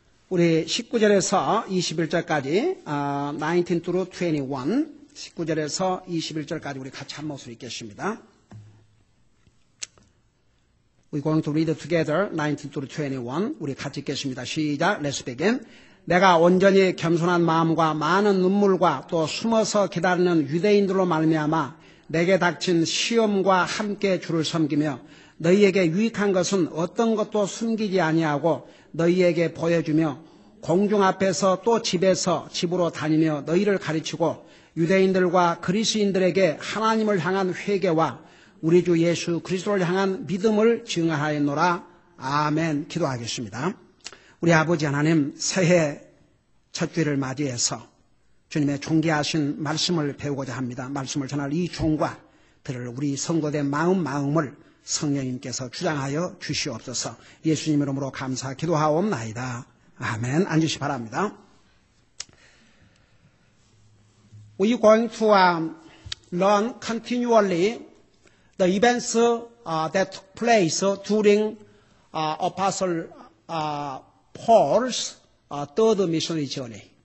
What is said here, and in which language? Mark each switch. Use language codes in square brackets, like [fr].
[ko] 우리 19절에서 21절까지 [en] 19 through 21, [ko] 19절에서 21절까지 우리 같이 한 목소리 읽겠습니다. [en] We're going to read together 19 through 21. [ko] 우리 같이 읽겠습니다. 시작. [en] Let's begin. [ko] 내가 온전히 겸손한 마음과 많은 눈물과 또 숨어서 기다리는 유대인들로 말미암아 내게 닥친 시험과 함께 주를 섬기며 너희에게 유익한 것은 어떤 것도 숨기지 아니하고 너희에게 보여주며 공중 앞에서 또 집에서 집으로 다니며 너희를 가르치고 유대인들과 그리스인들에게 하나님을 향한 회개와 우리 주 예수 그리스도를 향한 믿음을 증하였노라. 아멘. 기도하겠습니다. 우리 아버지 하나님, 새해 첫 주일을 맞이해서 주님의 존귀하신 말씀을 배우고자 합니다. 말씀을 전할 이 종과 들을 우리 성도된 마음을 성령님께서 주장하여 주시옵소서. 예수님 이름으로 감사 기도하옵나이다. 아멘. 앉으시 바랍니다. [en] We're going to learn continually the events that took place during Apostle Paul's third missionary journey.